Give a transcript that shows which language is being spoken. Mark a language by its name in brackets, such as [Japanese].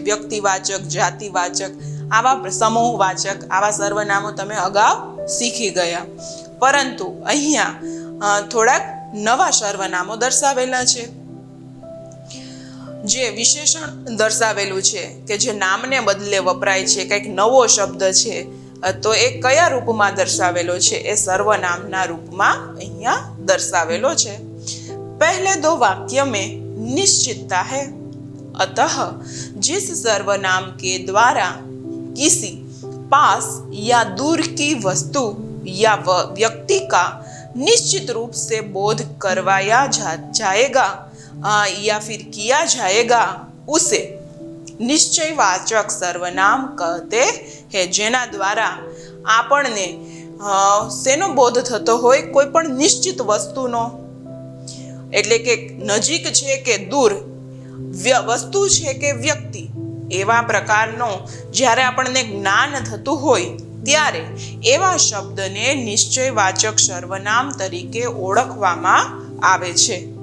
[Gujarati] વ્યક્તિવાચક, જાતિવાચક, આવા સમૂહવાચક આવા સર્વનામો તમે અગાઉ શીખી ગયા, પરંતુ અહીંયા થોડાક નવા સર્વનામો દર્શાવેલા છે. જે વિશેષણ દર્શાવેલું છે કે જે નામને બદલે વપરાય છે, કંઈક નવો શબ્દ છે, તો એ કયા રૂપમાં દર્શાવેલો છે? એ સર્વનામના રૂપમાં અહીંયા દર્શાવેલો છે. [Hindi] पहले दो वाक्य में निश्चितता है, अतः जिस सर्वनाम के द्वारा किसी पास या दूर की वस्तु या व्यक्ति का निश्चित रूप से बोध करवाया जाएगा या फिर किया जाएगा उसे निश्चयवाचक सर्वनाम कहते हैं. [Gujarati] જેના દ્વારા આપણને શેનો બોધ થતો હોય? કોઈ પણ નિશ્ચિત વસ્તુનો, એટલે કે નજીક છે કે દૂર, વસ્તુ છે કે વ્યક્તિ, એવા પ્રકારનો જ્યારે આપણને જ્ઞાન થતું હોય ત્યારે એવા શબ્દને નિશ્ચયવાચક સર્વનામ તરીકે ઓળખવામાં આવે છે.